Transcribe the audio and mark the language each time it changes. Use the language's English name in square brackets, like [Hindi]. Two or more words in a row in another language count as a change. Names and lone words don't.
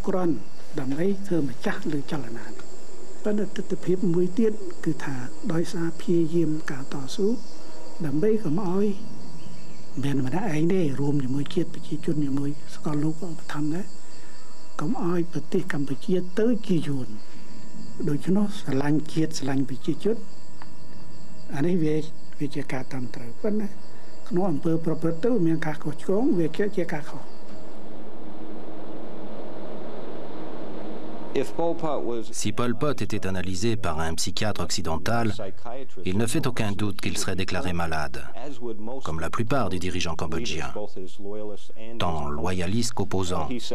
[Khmer] គ្រាន់ដើម្បីធ្វើម្ចាស់លើចលនានេះប៉ុន្តែទស្សនវិជ្ជាមួយទៀតគឺថាដោយសារព្យាយាមការតស៊ូដើម្បីកុំឲ្យមានម្នាក់ឯងទេរួមជាមួយជាតិប្រជាជនជាមួយសកលលោកក៏បឋមដែរកុំឲ្យប្រទេសកម្ពុជាទៅជាយួនដូច្នោះស្រឡាញ់ជាតិស្រឡាញ់ប្រជាជនអានេះវាជាការតាមត្រូវប៉ុន្តែក្នុងអំពើប្រព្រឹត្តទៅមានការខុសឆ្គងវាជាការខុស [French] Si Pol Pot était analysé par un psychiatre occidental, il ne fait aucun doute qu'il serait déclaré malade, comme la plupart des dirigeants cambodgiens, tant loyalistes qu'opposants.